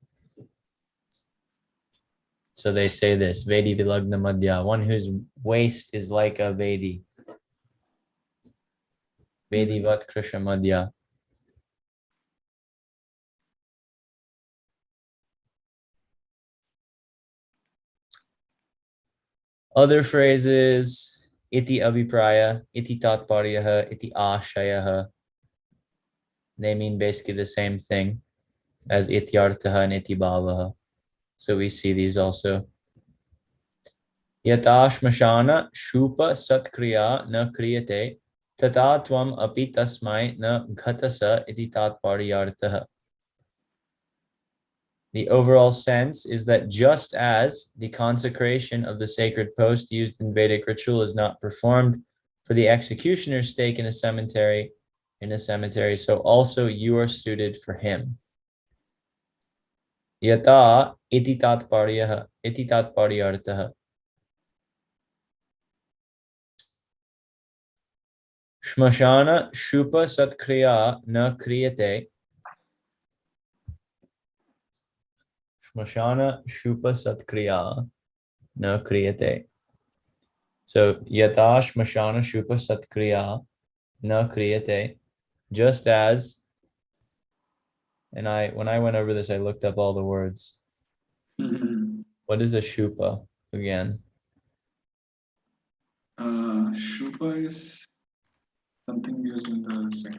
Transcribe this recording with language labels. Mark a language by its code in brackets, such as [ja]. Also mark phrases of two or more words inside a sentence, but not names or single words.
[en] So they say this, [sa] वेदि विलग्न मध्या, [en] one whose waist is like a Vedi. [sa] वेदि वत् कृश मध्या. [en] Other phrases, [sa] इति अभिप्रायः, इति तात्पर्यः, इति आशयः. [en] They mean basically the same thing as ityarthaha and [sa] इति भावः. [en] So we see these also. [sa] यथाश्मशान यूप सत्क्रिया न क्रियते तथा त्वम् अपि तस्मै न घटसे इति तात्पर्यार्थः. [en] The overall sense is that just as the consecration of the sacred post used in Vedic ritual is not performed for the executioner's stake in a cemetery, so also you are suited for him. [sa] यथा इति तात्पर्यार्थः. श्मशान यूप सत्क्रिया न क्रियते. श्मशान यूप सत्क्रिया न क्रियते. So यथा श्मशान यूप सत्क्रिया न क्रियते. [en] Just as, and when I went over this, I looked up all the words. What is a shupa again? Shupa is something used in the sacrifice.